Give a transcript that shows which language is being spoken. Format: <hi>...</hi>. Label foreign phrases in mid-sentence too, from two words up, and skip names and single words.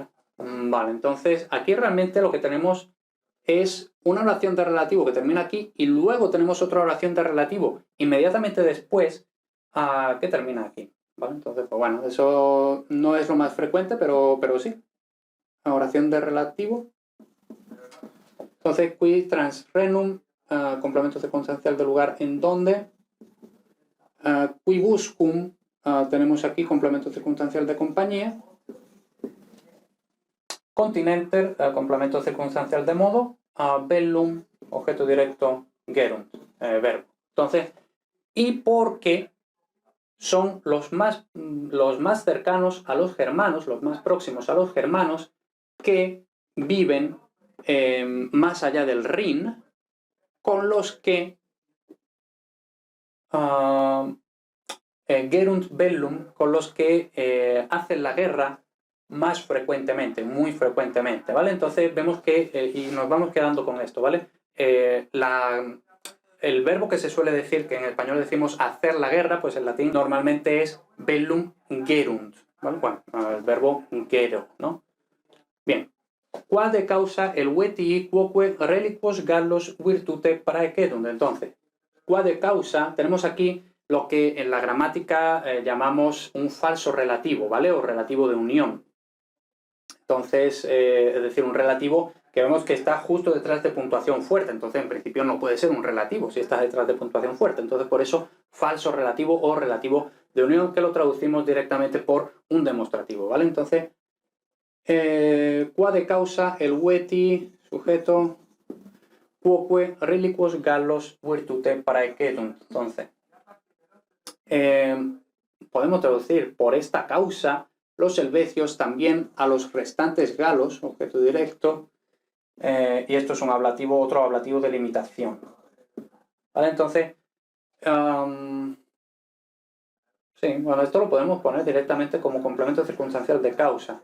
<es>Vale, entonces aquí realmente lo que tenemos es una oración de relativo que termina aquí y luego tenemos otra oración de relativo inmediatamente después que termina aquí. ¿Vale? Entonces, pues bueno, eso no es lo más frecuente, pero sí. Una oración de relativo. Entonces,</es> <la>qui trans renum,</la> <es>complemento circunstancial del lugar en donde. Quibuscum, tenemos aquí complemento circunstancial de compañía. Continenter, complemento circunstancial de modo. Bellum, objeto directo, gerunt, verbo. Entonces, y porque son los más cercanos a los germanos, los más próximos a los germanos, que viven más allá del Rin, con los que</es> <la>gerunt bellum,</la> <es>con los que hacen la guerra más frecuentemente, muy frecuentemente, ¿vale? Entonces vemos que, y nos vamos quedando con esto, ¿vale? El verbo que se suele decir, que en español decimos hacer la guerra, pues en latín normalmente es</es> <la>bellum gerunt,</la> <es>¿vale? Bueno, el verbo gero, ¿no? Bien.</es> <la>Qua de causa el vetii quoque reliquos gallos virtute praecedunt.</la> <es>Entonces,</es> <la>qua de causa,</la> <es>tenemos aquí lo que en la gramática llamamos un falso relativo, ¿vale? O relativo de unión. Entonces, es decir, un relativo que vemos que está justo detrás de puntuación fuerte. Entonces, en principio no puede ser un relativo si está detrás de puntuación fuerte. Entonces, por eso, falso relativo o relativo de unión, que lo traducimos directamente por un demostrativo, ¿vale?</es> <la>Entonces, qua de causa el veti, sujeto, quoque reliquos gallos virtute praecedunt.</la> <es>Entonces, podemos traducir por esta causa los helvecios también a los restantes galos, objeto directo, y esto es un ablativo, otro ablativo de limitación. ¿Vale? Entonces, sí, bueno, esto lo podemos poner directamente como complemento circunstancial de causa.</es>